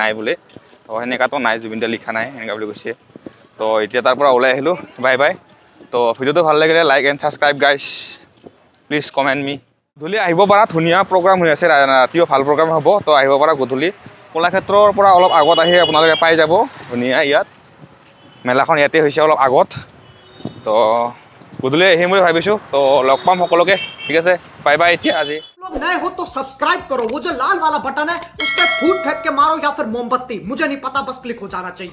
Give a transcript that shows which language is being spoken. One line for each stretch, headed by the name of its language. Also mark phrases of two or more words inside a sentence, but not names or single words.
Assamese: নাই বোলে তো সেনেকুৱাতো নাই জুবিনদা লিখা নাই সেনেকুৱা বুলি কৈছে তো এতিয়া তাৰ পৰা ওলাই আহিলোঁ বাই বাই তো ভিডিঅ'টো ভাল লাগিলে
English: like and subscribe guys please comment me
Assamese: গধূলি আহিব পৰা ধুনীয়া প্ৰগ্ৰাম হৈ আছে ৰাতিও ভাল প্ৰগ্ৰাম হ'ব তো আহিব পৰা গধূলি কলাক্ষেত্ৰৰ পৰা অলপ আগত আহি আপোনালোকে পাই যাব ধুনীয়া ইয়াত মেলাখন ইয়াতে হৈছে অলপ আগত তো গধূলি আহিম বুলি ভাবিছোঁ তো লগ পাম সকলোকে ঠিক আছে বাই বাই এতিয়া আজি
Hindi: लोग नए हो तो सब्सक्राइब करो वो जो लाल वाला बटन है उस पर फूट फेंक के मारो या फिर मोमबत्ती मुझे नहीं पता बस क्लिक हो जाना चाहिए